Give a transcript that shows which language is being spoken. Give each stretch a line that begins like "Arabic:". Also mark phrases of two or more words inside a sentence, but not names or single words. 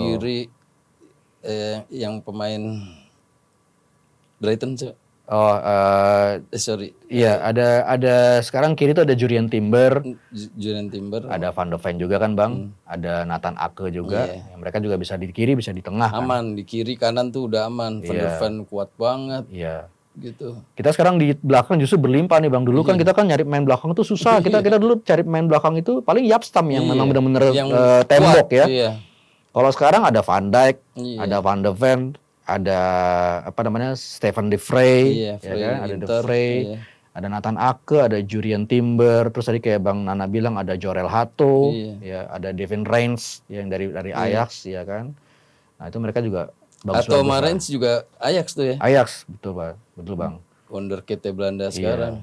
Indonesian: kiri yang pemain Brighton Oh, sorry, iya ada sekarang kiri itu ada Jurien Timber, Julian Timber. ada Van de Ven juga kan Bang, ada Nathan Ake juga. Iya. Yang mereka juga bisa di kiri, bisa di tengah kan. Aman di kiri kanan tuh udah aman. Van der Ven kuat banget Iya. gitu. Kita sekarang di belakang justru berlimpah nih Bang. Dulu kan kita kan nyari pemain belakang itu susah. Kita dulu cari pemain belakang itu paling Yapstam yang memang benar-benar Yang tembok kuat, ya. Iya. Kalau sekarang ada Van Dijk, Iya. ada Van de Ven, ada apa namanya Stefan de Vrij, Iya, ya Vrij, kan? Ada de Inter, Vrij, iya. ada Nathan Ake, ada Jurien Timber, terus tadi kayak Bang Nana bilang ada Jorel Hato, Iya. ya ada Devin Reins yang dari Ajax ya kan. Nah, itu mereka juga bagus. Atau Marens juga Ajax tuh ya. Ajax, betul Bang. Wonderkid Belanda sekarang.